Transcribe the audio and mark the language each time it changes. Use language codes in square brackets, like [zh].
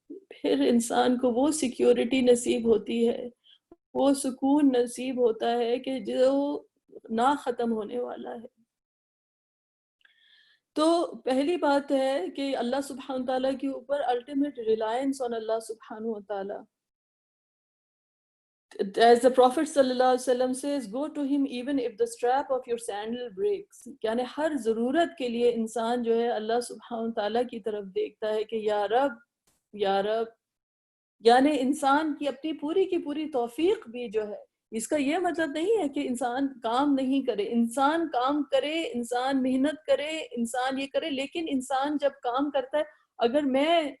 [ur] پھر انسان کو وہ سیکیورٹی نصیب ہوتی ہے، وہ سکون نصیب ہوتا ہے کہ جو نہ ختم ہونے والا ہے۔ تو پہلی بات ہے کہ اللہ سبحانہ تعالیٰ کے اوپر [en] ultimate reliance on [ur] اللہ سبحانہ تعالیٰ. [en] As the Prophet sallallahu alaihi wasallam says, go to him even if the strap of your sandal breaks. [ur] یعنی ہر ضرورت کے لیے انسان جو ہے اللہ سبحانہ تعالیٰ کی طرف دیکھتا ہے کہ یا رب، یا رب۔ یعنی انسان کی اپنی پوری کی پوری توفیق بھی جو ہے، اس کا یہ مطلب نہیں ہے کہ انسان کام نہیں کرے، انسان کام کرے، انسان محنت کرے، انسان یہ کرے، لیکن انسان جب کام کرتا ہے، اگر میں